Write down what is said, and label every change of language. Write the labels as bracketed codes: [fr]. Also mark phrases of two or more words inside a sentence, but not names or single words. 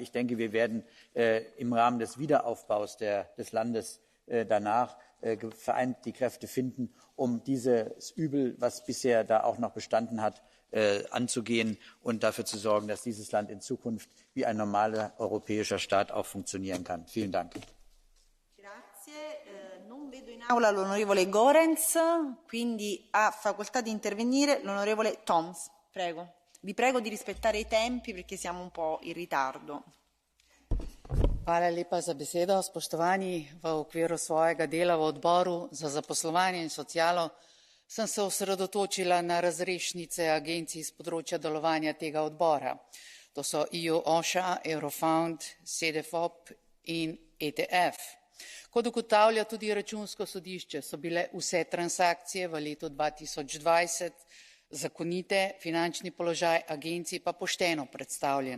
[de] Ich denke, wir werden im Rahmen des Wiederaufbaus des Landes danach vereint die Kräfte finden, um dieses Übel, was bisher da auch noch bestanden hat, anzugehen und dafür zu sorgen, dass dieses Land in Zukunft wie ein normaler europäischer Staat auch funktionieren kann. Vielen Dank. [it] Non vedo in aula l'onorevole Gorenz, quindi ha facoltà di intervenire l'onorevole Toms. Prego. Vi prego di rispettare i tempi perché siamo un po' in ritardo. [sl] Hvala lepa za besedo. Spoštovani, v okviru svojega dela v odboru za zaposlovanje in socialo sem se osredotočila na razrešnice agencij z področja delovanja tega odbora. To so EU OSHA, Eurofound, CDFOP in ETF. Kot ugotavlja tudi Računsko sodišče, so bile vse transakcije v letu 2020 zakonite, finančni položaj agencij pa pošteno predstavljen.